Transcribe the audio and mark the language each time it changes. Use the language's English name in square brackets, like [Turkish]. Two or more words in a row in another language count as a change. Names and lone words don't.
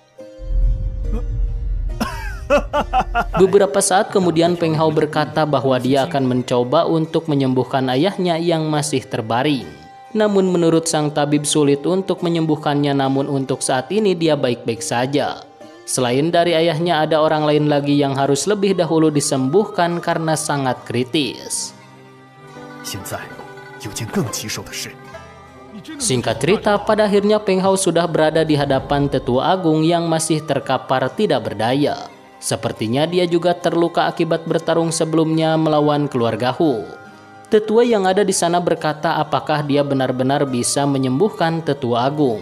[Indonesian] Beberapa saat kemudian Peng Hao berkata bahwa dia akan mencoba untuk menyembuhkan ayahnya yang masih terbaring. Namun menurut sang tabib sulit untuk menyembuhkannya, namun untuk saat ini dia baik-baik saja. Selain dari ayahnya ada orang lain lagi yang harus lebih dahulu disembuhkan karena sangat kritis. [Chinese] 有件更棘手的事。 [Indonesian] Singkat cerita, pada akhirnya Peng Hao sudah berada di hadapan Tetua Agung yang masih terkapar tidak berdaya. Sepertinya dia juga terluka akibat bertarung sebelumnya melawan keluarga Hu. Tetua yang ada di sana berkata apakah dia benar-benar bisa menyembuhkan Tetua Agung.